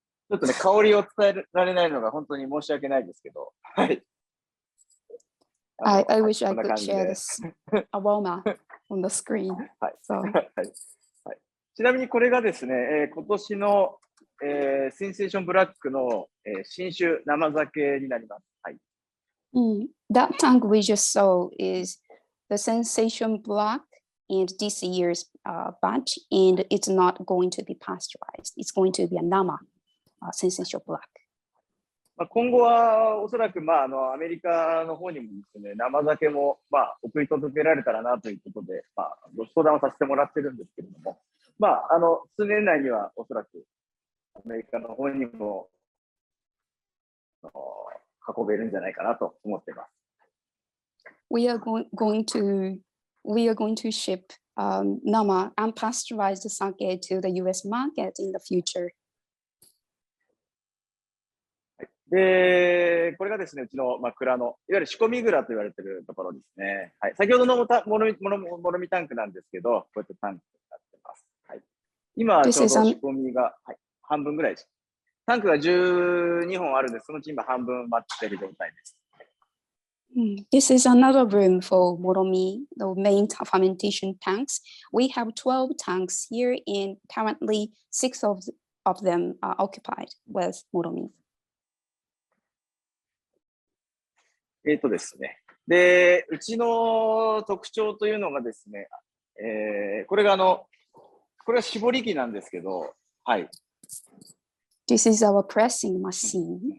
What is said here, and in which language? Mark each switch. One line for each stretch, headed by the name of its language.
Japanese: ちょっとね、香りを伝えられないのが本当に申し訳ないですけど、はい。
English: I wish I could share this aroma on the screen.
Japanese: はい。
English: So.
Japanese: はい。ちなみにこれがですね、今年の、センセーションブラックの、新酒生酒になります。はい。
English: That tank we just saw is the Sensation Black, and this year's batch, and it's not going to be pasteurized. It's going to be a Nama Sensation Black.
Japanese: 今後はおそらく、アメリカの方にもですね、生酒も、送り届けられたらなということで、ご相談をさせてもらってるんですけれども、数年内にはおそらくアメリカの方にも運べるんじゃないかなと思っています。
English: We are going to ship Nama unpasteurized sake to the US market in the future.
Japanese: で、これがですね、うちの、蔵の、いわゆる仕込み蔵と言われているところですね。はい。先ほどのもろみタンクなんですけど、こうやってタンクになってます。はい。今、ちょうど仕込みが、はい、半分ぐらいです。タンクが12本あるんです。そのうち今半分待っている状態です。
English: This is another room for Moromi, the main fermentation tanks. We have 12 tanks here, and currently 6 of them are occupied with Moromi.
Japanese: ですね。で、うちの特徴というのがですね、これは絞り機なんですけど、はい。
English: This is our pressing machine.